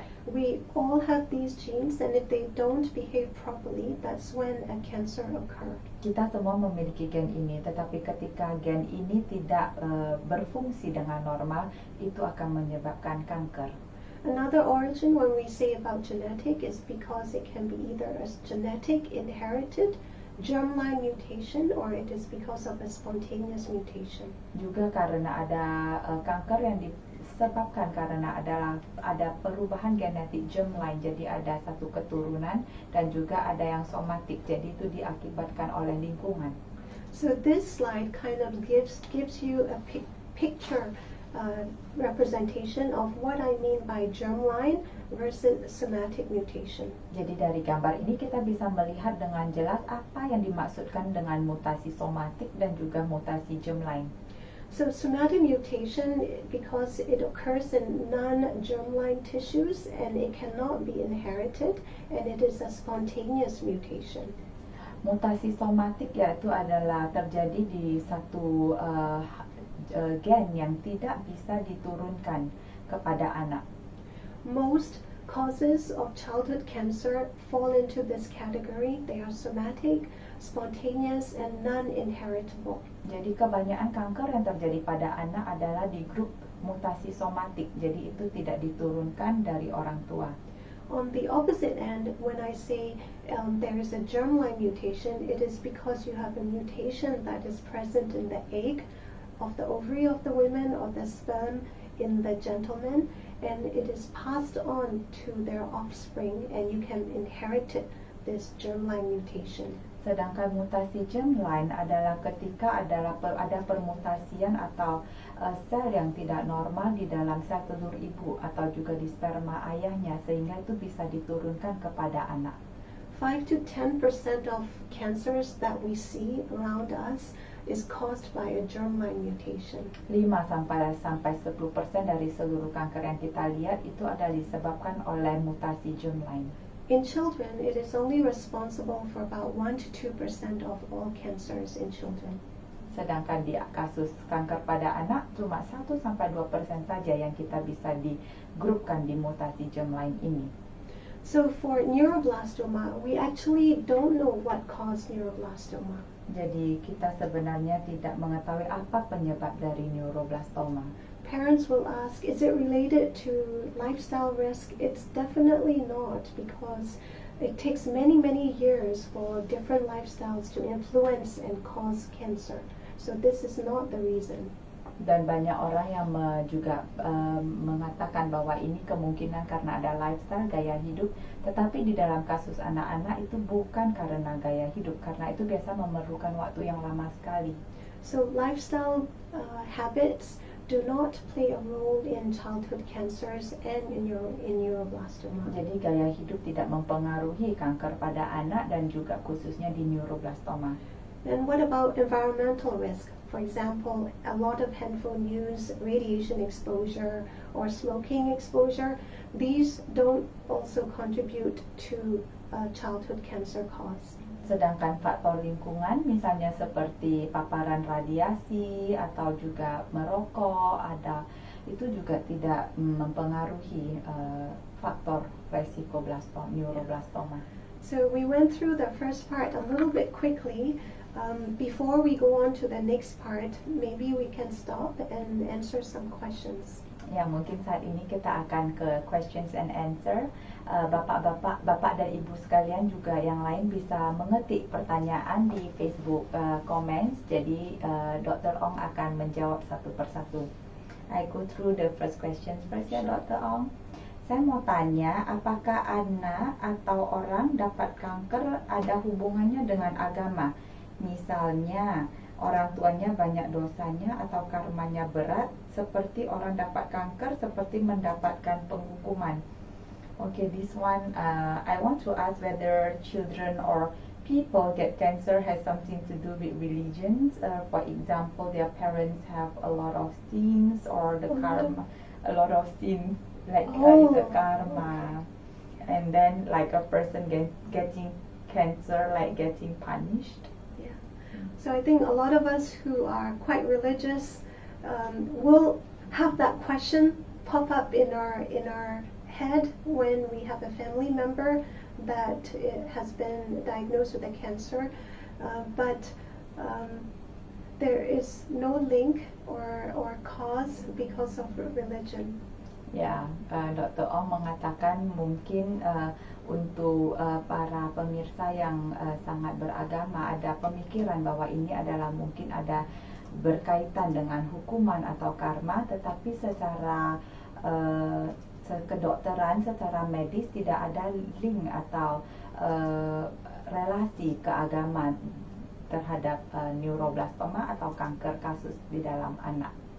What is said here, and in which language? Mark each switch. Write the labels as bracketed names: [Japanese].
[English] We all have these genes, and if they don't behave properly, that's when a cancer occurs. [Indonesian] Kita semua memiliki gen ini, tetapi ketika gen ini tidak berfungsi dengan normal, itu akan menyebabkan kanker. [English] Another origin when we say about genetic is because it can be either a genetic inherited germline mutation or it is because of a spontaneous mutation. [Indonesian] Juga karena ada kanker yang disebabkan karena ada perubahan genetik germline, jadi ada satu keturunan, dan juga ada yang somatik, jadi itu diakibatkan oleh lingkungan. [English] So this slide kind of gives you a picture representation of what I mean by germline versus somatic mutation. [Indonesian] Jadi dari gambar ini kita bisa melihat dengan jelas apa yang dimaksudkan dengan mutasi somatik dan juga mutasi germline. [English] So somatic mutation, because it occurs in non-germline tissues and it cannot be inherited, and it is a spontaneous mutation. [Indonesian] Mutasi somatik yaitu adalah terjadi di satu gen yang tidak bisa diturunkan kepada anak. [English] Most causes of childhood cancer fall into this category. They are somatic, spontaneous, and non-inheritable. [Indonesian] Jadi kebanyakan kanker yang terjadi pada anak adalah di grup mutasi somatik, jadi itu tidak diturunkan dari orang tua. [English] On the opposite end, when I say there is a germline mutation, it is because you have a mutation that is present in the egg of the ovary of the women or the sperm in the gentleman, and it is passed on to their offspring, and you can inherit it, this germline mutation. [Indonesian] Sedangkan mutasi germline adalah ketika ada permutasian atau sel yang tidak normal di dalam sel telur ibu atau juga di sperma ayahnya, sehingga itu bisa diturunkan kepada anak. [English] 5 to 10% of cancers that we see around us is caused by a germline mutation. [Indonesian] 5-10% dari seluruh kanker yang kita lihat itu adalah disebabkan oleh mutasi germline. [English] In children, it is only responsible for about 1 to 2% of all cancers in children. [Indonesian] Sedangkan di kasus kanker pada anak cuma 1-2% saja yang kita bisa digrupkan di mutasi germline ini. [English] So for neuroblastoma, we actually don't know what caused neuroblastoma. [Indonesian] Jadi kita sebenarnya tidak mengetahui apa penyebab dari neuroblastoma. [English] Parents will ask, is it related to lifestyle risk? It's definitely not, because it takes many years for different lifestyles to influence and cause cancer. So this is not the reason. [Indonesian] Dan banyak orang yang juga mengatakan bahwa ini kemungkinan karena ada lifestyle, gaya hidup. Tetapi di dalam kasus anak-anak itu bukan karena gaya hidup, karena itu biasa memerlukan waktu yang lama sekali. [English] So lifestyle habits do not play a role in childhood cancers and in neuroblastoma. [Indonesian] Jadi gaya hidup tidak mempengaruhi kanker pada anak dan juga khususnya di neuroblastoma. [English] And what about environmental risk? For example, a lot of handphone use, radiation exposure, or smoking exposure. These don't also contribute to childhood cancer cause. [Indonesian] Sedangkan faktor lingkungan, misalnya seperti paparan radiasi atau juga merokok, itu juga tidak mempengaruhi faktor resiko neuroblastoma. [English] So we went through the first part a little bit quickly. Before we go on to the next part, maybe we can stop and answer some questions. [Indonesian] Ya, mungkin saat ini kita akan ke [English] questions and answer. [Indonesian] Bapak dan ibu sekalian juga yang lain bisa mengetik pertanyaan di Facebook comments. Jadi Dr. Ong akan menjawab satu persatu. [English] I go through the first questions first ya, Dr. Ong. [Indonesian] Saya mau tanya, apakah anak atau orang dapat kanker ada hubungannya dengan agama? Misalnya orang tuanya banyak dosanya atau karmanya berat, seperti orang dapat kanker seperti mendapatkan penghukuman. [English] Okay, this one I want to ask whether children or people get cancer has something to do with religions. For example, their parents have a lot of sins, or the karma, a lot of sins, like the karma, and then like a person getting cancer, like getting punished. So I think a lot of us who are quite religious will have that question pop up in our head when we have a family member that has been diagnosed with a cancer, but there is no link or cause because of religion. [Indonesian] Ya, Dr. Ong mengatakan mungkin untuk para pemirsa yang sangat beragama ada pemikiran bahwa ini adalah mungkin ada berkaitan dengan hukuman atau karma, tetapi secara kedokteran, secara medis tidak ada link atau relasi keagamaan terhadap neuroblastoma atau kanker kasus di dalam anak.